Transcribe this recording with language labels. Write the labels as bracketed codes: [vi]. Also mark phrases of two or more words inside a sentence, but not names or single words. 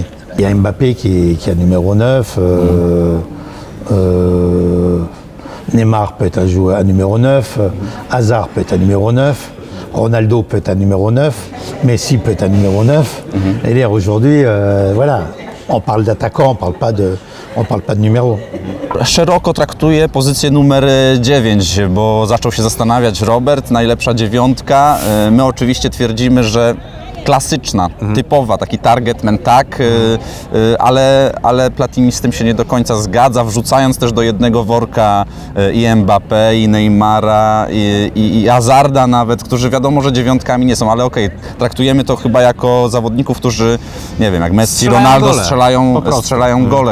[fr] Il y a Mbappé qui est numéro 9. Neymar peut être un joueur à numéro 9. Hazard peut être un numéro 9. Ronaldo peut être un numéro 9. Messi peut être un numéro 9. Et là, aujourd'hui, voilà, on parle d'attaquant, on parle pas de numéro. [pl] Szeroko traktuje pozycję numer 9, bo zaczął się zastanawiać Robert, najlepsza dziewiątka. My oczywiście twierdzimy, że klasyczna, typowa, taki targetman, tak, ale Platini z tym się nie do końca zgadza, wrzucając też do jednego worka i Mbappé, i Neymara, i Hazarda nawet, którzy wiadomo, że dziewiątkami nie są, ale okej, traktujemy to chyba jako zawodników, którzy, nie wiem, jak Messi, Ronaldo strzelają gole.